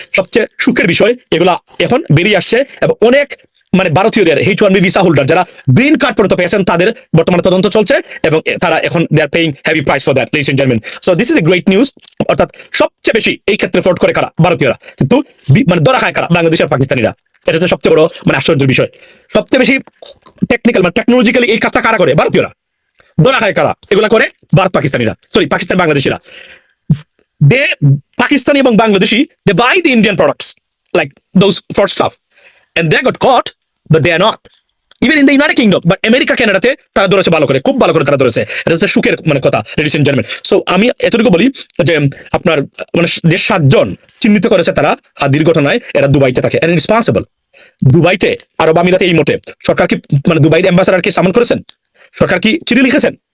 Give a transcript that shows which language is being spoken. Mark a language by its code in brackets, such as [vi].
[bn] সবচেয়ে সুখের বিষয়, এগুলা এখন বেরিয়ে আসছে এবং অনেক মানে ভারতীয়দের H1B ভিসা হোল্ডার যারা গ্রিন কার্ড পর্যন্ত পেয়েছেন, তাদের বর্তমানে তদন্ত চলছে এবং তারা এখন [en] They are paying heavy price for that, ladies and gentleman. So this is a great news. [bn] অর্থাৎ সবচেয়ে বেশি এই ক্ষেত্রে ফ্রড করে কারা? ভারতীয়রা। কিন্তু মানে ধরা খায় কারা? বাংলাদেশের পাকিস্তানিরা। এটা হচ্ছে সবচেয়ে বড় মানে আশ্চর্যের বিষয়। সবচেয়ে বেশি টেকনিক্যাল মানে টেকনোলজিক্যালি এই কাজটা কারা করে? ভারতীয়রা। ধরা খায় কারা? এগুলা করে পাকিস্তানিরা, সরি পাকিস্তান বাংলাদেশিরা। [en] they Pakistani এবং Bangladeshi, they buy the Indian products like those fraud stuff and they got caught, but they are not even in the United Kingdom, but [bn] America কানাডাতে তারা ধরেছে [en] ভালো করে, খুব ভালো করে তারা ধরেছে। [bn] এটা হচ্ছে সুখের মানে কথা, [en] Ladies and gentleman. [bn] সো আমি এতটুকু বলি যে আপনার মানে যে 7 জন চিহ্নিত করেছে তারা হাদির ঘটনায়, এরা দুবাইতে থাকে [en] and responsible. [bn] দুবাইতে, আরব আমিরাতে এই মতে সরকার কি মানে দুবাইয়ের অ্যাম্বাসাডারকে সামন করেছেন? সরকার কি চিঠি লিখেছেন?